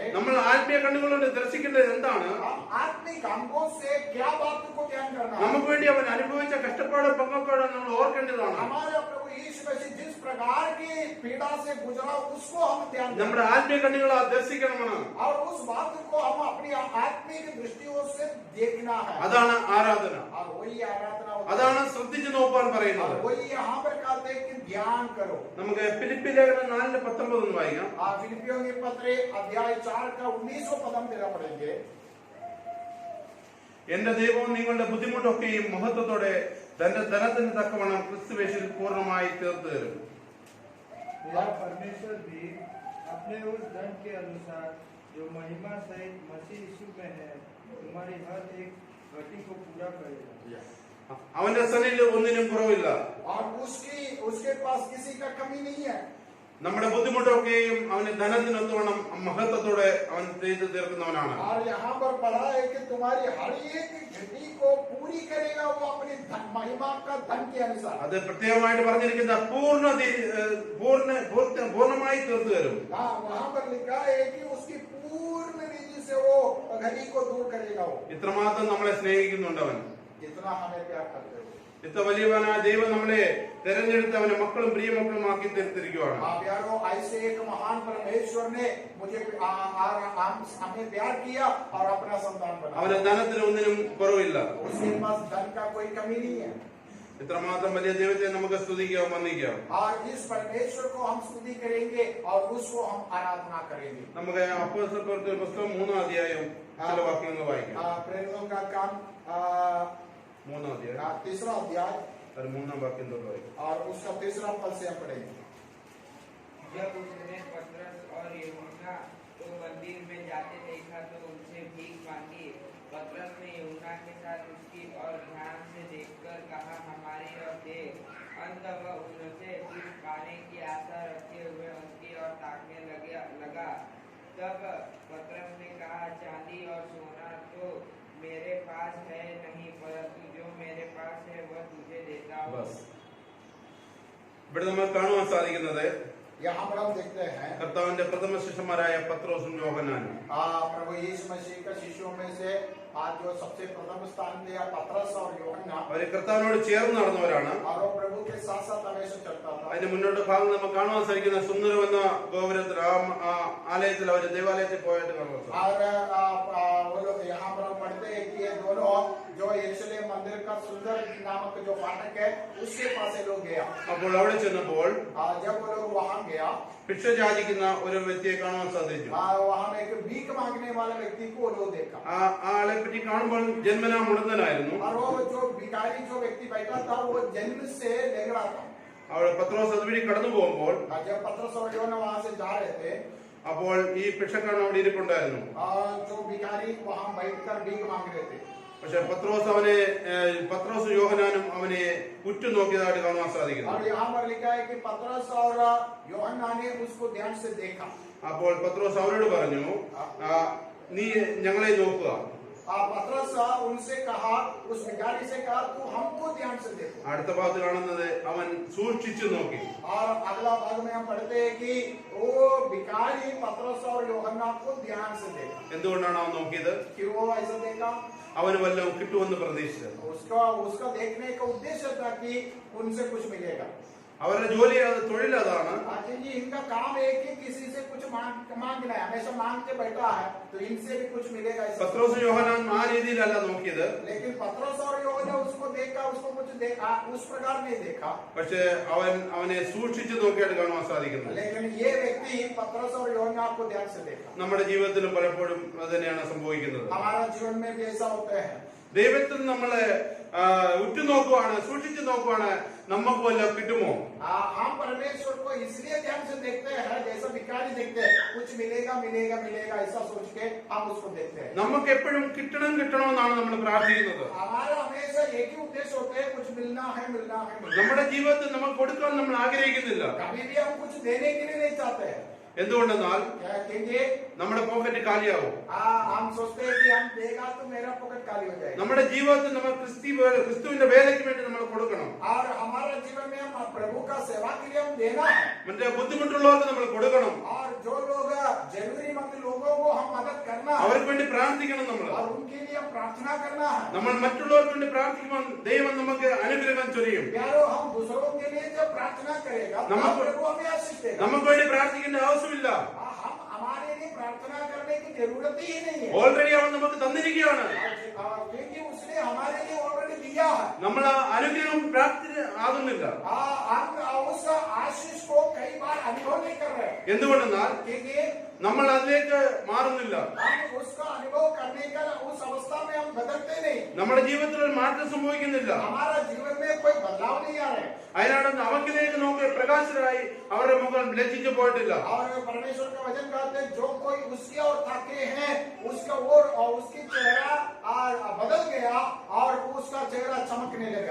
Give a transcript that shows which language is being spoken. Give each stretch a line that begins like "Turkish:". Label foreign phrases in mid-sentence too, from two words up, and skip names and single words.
Malayalam: നമ്മൾ ആത്മീയ കണ്ണുകൊണ്ട് ദർശിക്കേണ്ടത് എന്താണ്?
Hindi: आत्मिक अंगों से क्या बात को ध्यान करना है?
Malayalam: നമുക്ക് വേണ്ടി അവൻ അനുഭവിച്ച കഷ്ടപ്പാടും പങ്കപ്പാടും നമ്മൾ ഓർക്കേണ്ടതാണ്.
Hindi: हमारा प्रभु यीशु मसीह जिस प्रकार की पीड़ा से गुजरा उसको हम ध्यान दें.
Malayalam: നമ്മുടെ ആത്മീയ കണ്ണുകളാ ദർശിക്കണമെന്ന്.
Hindi: और उस बात को हम अपनी आत्मिक दृष्टियों से देखना है.
Malayalam: അതാണ് ആരാധന.
Hindi: और वही आराधना होती है.
Malayalam: അതാണ് ശ്രദ്ധിച്ചു നോക്കാൻ പറയുന്നത്.
Hindi: और वही यहाँ पर कहते हैं कि ध्यान करो.
Malayalam: നമുക്ക് ഫിലിപ്പി ലേഖനം 4:19 ഒന്ന് വായിക്കാം.
Hindi: फिलिपियों के पत्र अध्याय 4 का 19वां पद हम तेरा पढ़ेंगे.
Malayalam: എന്റെ ദൈവവും നിങ്ങളുടെ ബുദ്ധിമുട്ടൊക്കെയും മഹത്വത്തോടെ തന്റെ ധനത്തിന് തക്കവണ്ണം ക്രിസ്തുവേശിൽ പൂർണ്ണമായി തീർത്തു തരും.
Hindi: मेरा परमेश्वर भी अपने उस धन के अनुसार जो महिमा सहित मसीह यीशु में है तुम्हारी हर एक घटी को पूरा करेगा.
Malayalam: അവന്റെ സന്നിധിയിൽ ഒന്നിനും കുറവില്ല.
Hindi: और उसके पास किसी का कमी नहीं है.
Malayalam: നമ്മുടെ ബുദ്ധിമുട്ടൊക്കെയും അവന്റെ ധനത്തിനൊത്തവണ്ണം മഹത്വത്തോടെ അവൻ ചെയ്തു തീർക്കുന്നവനാണ്.
Hindi: और यहाँ पर पढ़ा है कि तुम्हारी हर एक घटी को पूरी करेगा वो अपनी महिमा का धन के अनुसार.
Malayalam: അത് പ്രത്യേകമായിട്ട് പറഞ്ഞിരിക്കുന്ന പൂർണ്ണമായി തീർത്തു തരും.
Hindi: वहाँ पर लिखा है कि उसकी पूर्ण रीति से वो घटी को दूर करेगा. वो
Malayalam: ഇത്രമാത്രം നമ്മളെ സ്നേഹിക്കുന്നുണ്ടവൻ.
Hindi: जितना हमें प्यार करते हो.
Malayalam: ഇത്ര വലിയവനായ ദൈവം നമ്മളെ തെരഞ്ഞെടുത്ത് അവന്റെ മക്കളും പ്രിയമക്കളുമാക്കി തീർത്തിരിക്കുകയാണ്.
Hindi: प्यारो ऐसे एक महान परमेश्वर ने मुझे हमें प्यार किया और अपना संतान बनाया.
Malayalam: അവന്റെ ധനത്തിന് ഒന്നിനും കുറവില്ല.
Hindi: उसके पास धन का कोई कमी नहीं है.
Malayalam: ഇത്രമാത്രം വലിയ ദൈവത്തെ നമുക്ക് സ്തുതിക്കാം, വന്ദിക്കാം.
Hindi: और इस परमेश्वर को हम स्तुति करेंगे और उसको हम आराधना करेंगे.
Malayalam: നമുക്ക് അപ്പോസ്തലപ്രവൃത്തിയുടെ പുസ്തകം 3-ാം അധ്യായം ചില വാക്യങ്ങൾ വായിക്കാം.
Hindi: प्रेरितों का काम
Malayalam: 3-ാം അധ്യായം
Hindi: 3रा अध्याय
Malayalam: 13 वाक्യം തൊട്ട് വായിക്കാം.
Hindi: और उसका 3रा पद से हम पढ़ेंगे। जब उसने पतरस और यूहन्ना को मंदिर में जाते देखा तो उनसे भीख मांगी। पतरस ने यूहन्ना के साथ उसकी और ध्यान से देखकर कहा, हमारी ओर देख। अंत वह उनसे कुछ पाने की आशा रखे हुए उनकी ओर ताकने लगा। तब पतरस ने कहा, चांदी और सोना तो मेरे पास है नहीं, परंतु जो मेरे पास है वह तुझे देता हूँ।
Malayalam: बस ഇവിടെ നമ്മൾ കാണുവാൻ സാധിക്കുന്നത്
Hindi: यहाँ पर हम देखते हैं
Malayalam: കർത്താവിന്റെ പ്രഥമ ശിഷ്യന്മാരായ പത്രോസും യോഹന്നാനും
Hindi: प्रभु यीशु मसीह के शिष्यों में से आज जो सबसे प्रथम स्थान दिया पतरस और यूहन्ना,
Malayalam: അവര് കർത്താവിനോട് ചേർന്ന് നടന്നവരാണ്.
Hindi: और वो प्रभु के साथ साथ हमेशा चलता था।
Malayalam: അതിന്റെ മുന്നോട്ട് ഭാഗം നമുക്ക് കാണുവാൻ സാധിക്കുന്ന സുന്ദരം എന്ന ഗോപുരത്തിൽ ആ ആലയത്തിൽ അവര് ദേവാലയത്തിൽ പോയിട്ട് കാണുവാൻ സാധിക്കും.
Hindi: और वो लोग यहाँ पर हम पढ़ते हैं कि ये दोनों जो यरूशलेम मंदिर का सुंदर नामक जो फाटक है उसके पास ये लोग गया।
Malayalam: അപ്പോൾ അവിടെ ചെന്നപ്പോൾ
Hindi: जब वो लोग वहाँ गया,
Malayalam: ഭിക്ഷ യാചിക്കുന്ന ഒരു വ്യക്തിയെ കാണുവാൻ സാധിച്ചു.
Hindi: वहाँ में एक भीख मांगने वाले व्यक्ति को वो लोग देखा।
Malayalam: ആ ആളെ പറ്റി കാണുമ്പോൾ ജന്മനാ മുടന്തനായിരുന്നു.
Hindi: और वो जो भिखारी जो व्यक्ति बैठा था वो जन्म से लेंगड़ा था।
Malayalam: അവിടെ പത്രോസ് അതുവഴി കടന്നു പോകുമ്പോൾ
Hindi: जब पतरस और यूहन्ना वहाँ से जा रहे थे,
Malayalam: അപ്പോൾ ഈ ഭിക്ഷക്കാരൻ അവിടെ ഇരിപ്പുണ്ടായിരുന്നു.
Hindi: जो भिखारी वहाँ बैठकर भीख मांग रहे थे।
Malayalam: പക്ഷെ പത്രോസും യോഹന്നാനും അവനെ ഉറ്റുനോക്കിയതായിട്ട് കാണുവാൻ സാധിക്കുന്നു.
Hindi: और यहाँ पर लिखा है कि पतरस और यूहन्ना ने उसको ध्यान से देखा।
Malayalam: അപ്പോൾ പത്രോസ് അവരോട് പറഞ്ഞു, നീ ഞങ്ങളെ നോക്കുക.
Hindi: पतरस उनसे कहा, उस भिखारी से कहा, तू हमको ध्यान से देखो।
Malayalam: അടുത്ത ഭാഗത്ത് കാണുന്നത് അവൻ സൂക്ഷിച്ചു നോക്കി.
Hindi: और अगला भाग में हम पढ़ते हैं कि वो भिखारी पतरस और यूहन्ना को ध्यान से देखा।
Malayalam: എന്തുകൊണ്ടാണ് അവൻ നോക്കിയത്?
Hindi: क्यों वो ऐसा देखा?
Malayalam: അവന് വല്ലതും കിട്ടുമെന്ന് പ്രതീക്ഷിച്ചത്.
Hindi: उसका देखने का उद्देश्य था कि उनसे कुछ मिलेगा।
Malayalam: അവരുടെ ജോലി തൊഴിൽ അതാണ്.
Hindi: क्योंकि इनका काम एक ही किसी से कुछ मांगना है, हमेशा मांग के बैठा है, तो इनसे भी कुछ मिलेगा।
Malayalam: പത്രോസും യോഹന്നാനും ആ രീതിയിലല്ല നോക്കിയത്.
Hindi: लेकिन पतरस और यूहन्ना उसको देखा, उसको कुछ देखा, उस प्रकार नहीं देखा।
Malayalam: പക്ഷെ അവനെ സൂക്ഷിച്ചു നോക്കിയായിട്ട് കാണുവാൻ സാധിക്കുന്നത്.
Hindi: लेकिन ये व्यक्ति पतरस और यूहन्ना को ध्यान से देखा।
Malayalam: നമ്മുടെ ജീവിതത്തിലും പലപ്പോഴും അത് തന്നെയാണ് സംഭവിക്കുന്നത്.
Hindi: हमारा जीवन में भी ऐसा होता है।
Malayalam: ദൈവത്തിൽ നമ്മളെ ഉറ്റുനോക്കുവാണ്, സൂക്ഷിച്ചു നോക്കുവാണ്, നമുക്ക് വല്ലതും കിട്ടുമോ?
Hindi: हम परमेश्वर को इसलिए ध्यान से देखते हैं, जैसा भिखारी देखते हैं, कुछ मिलेगा मिलेगा मिलेगा ऐसा सोच के हम उसको देखते हैं।
Malayalam: നമുക്ക് എപ്പോഴും കിട്ടണമെന്നാണ് നമ്മൾ പ്രാർത്ഥിക്കുന്നത്.
Hindi: हमारा हमेशा एक ही उद्देश्य होता है, कुछ मिलना है मिलना है मिलना है।
Malayalam: നമ്മുടെ ജീവിതത്തിൽ നമുക്ക് കൊടുക്കാൻ നമ്മൾ ആഗ്രഹിക്കുന്നില്ല.
Hindi: कभी भी हम कुछ देने के लिए नहीं चाहते हैं।
Malayalam: എന്തുകൊണ്ടെന്നാൽ
Hindi: क्योंकि
Malayalam: നമ്മുടെ പോക്കറ്റ് കാലിയാവും.
Hindi: हम सोचते हैं कि हम देगा तो मेरा पॉकेट खाली हो जाएगा।
Malayalam: നമ്മുടെ ജീവിതത്തിൽ നമ്മൾ ക്രിസ്തുവിന്റെ വേലയ്ക്ക് വേണ്ടി നമ്മൾ കൊടുക്കണം.
Hindi: और हमारे जीवन में हम प्रभु का सेवा के लिए हम देना है।
Malayalam: മറ്റേ ബുദ്ധിമുട്ടുള്ളവർക്ക് നമ്മൾ കൊടുക്കണം.
Hindi: और जो लोग जरूरीमंद लोगों को हम मदद करना है,
Malayalam: അവർക്ക് വേണ്ടി പ്രാർത്ഥിക്കണം.
Hindi: और उनके लिए हम प्रार्थना करना है।
Malayalam: നമ്മൾ മറ്റുള്ളവർക്ക് വേണ്ടി പ്രാർത്ഥിക്കുമ്പോൾ ദൈവം നമുക്ക് അനുഗ്രഹം ചൊരിയും.
Hindi: प्यारो, हम दूसरों के लिए जब प्रार्थना करेगा तब प्रभु हमें आशीष देगा।
Malayalam: നമുക്ക് വേണ്ടി പ്രാർത്ഥിക്കേണ്ട ആവശ്യമില്ല.
Hindi: हम हमारे लिए प्रार्थना करने की जरूरत ही नहीं है।
Malayalam: ഓൾറെഡി അവൻ നമുക്ക് തന്നിരിക്കുകയാണ്.
Hindi: क्योंकि उसने हमारे लिए ऑलरेडी दिया है।
Malayalam: നമ്മൾ അനുഗ്രഹം പ്രാപ്തി ആകുന്നില്ല.
Hindi: हम उस आशीष को कई बार अनुभव नहीं कर रहे।
Malayalam: എന്തുകൊണ്ടെന്നാൽ
Hindi: क्योंकि
Malayalam: നമ്മൾ അതിലേക്ക് മാറുന്നില്ല.
Hindi: हम उसका अनुभव करने का उस अवस्था में हम बदलते नहीं।
Malayalam: നമ്മുടെ ജീവിതത്തിൽ ഒരു മാറ്റം സംഭവിക്കുന്നില്ല.
Hindi: हमारा जीवन में कोई बदलाव नहीं आ रहा है।
Malayalam: അതിനാണ് അവങ്കിലേക്ക് നോക്കി പ്രകാശരായി അവരുടെ മുഖം ലജ്ജിച്ചു പോയിട്ടില്ല.
Hindi: और परमेश्वर का वचन कहते हैं, जो कोई उसके और ताके हैं उसका और उसकी चेहरा बदल गया और उसका चेहरा चमकने लगा।